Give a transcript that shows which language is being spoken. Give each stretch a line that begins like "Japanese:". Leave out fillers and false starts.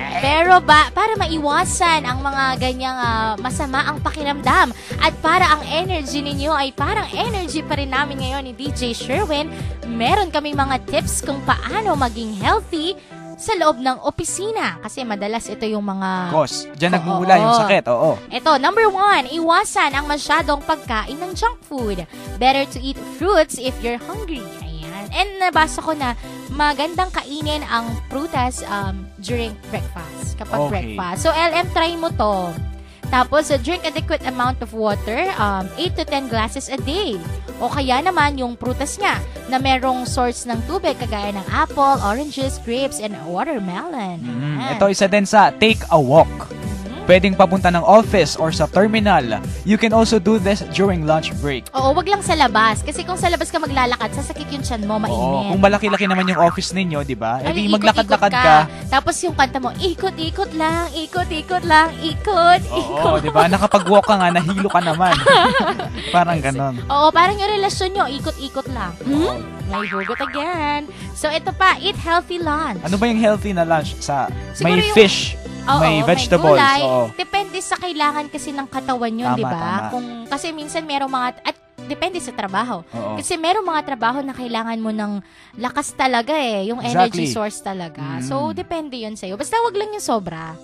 Filipino: Pero para maiwasan ang mga ganyang masama ang pakiramdam at para ang energy ninyo ay parang energy pa rin namin ngayon ni DJ Sherwin, meron kami mga tips kung paano maging healthy sa loob ng opisina. Kasi madalas ito yung mga... Cause, dyan nagmumula yung sakit, oo. Ito, number 1, iwasan ang masyadong pagkain ng junk food.
English: Better to eat fruits if you're hungry.
Filipino: Ayan. And nabasa ko na magandang kainin ang prutas
English: during breakfast.
Filipino: Kapag breakfast. So, LM, try mo to.
English: Tapos, drink adequate amount of water, 8 to 10 glasses a day.
Filipino: O kaya naman yung prutas nga na merong source ng tubig kagaya ng apple, oranges, grapes, and watermelon. Ito isa din sa
English: take a walk.
Filipino: pwedeng papunta ng office or sa terminal.
English: You can also do this during lunch break.
Filipino: Oo, wag lang sa labas. Kasi kung sa labas ka maglalakad, sasakit yung tiyan mo, mainit. Oo, kung malaki-laki naman yung office ninyo, di ba? Ay, Edi maglakad-lakad ka. Tapos yung kanta mo, ikot-ikot lang, ikot-ikot lang, ikot-ikot. Oo, di ba? Nakapag-walk ka nga, nahilo ka naman. Parang ganon. Oo, parang yung relasyon nyo, ikot-ikot lang. May hugot again.
English: So, ito pa, eat healthy lunch.
Filipino: Ano ba yung healthy na lunch? Siguro May yung-
English: fish, may vegetables.
Filipino: May gulay. Oo. Depende sa kailangan kasi ng katawan yun, Tama, di ba? tama. Kasi minsan merong mga, at depende sa trabaho. Oo. Kasi merong mga trabaho na kailangan mo ng lakas talaga yung energy Exactly. source talaga. So, depende yun sa'yo. Basta wag lang yung sobra.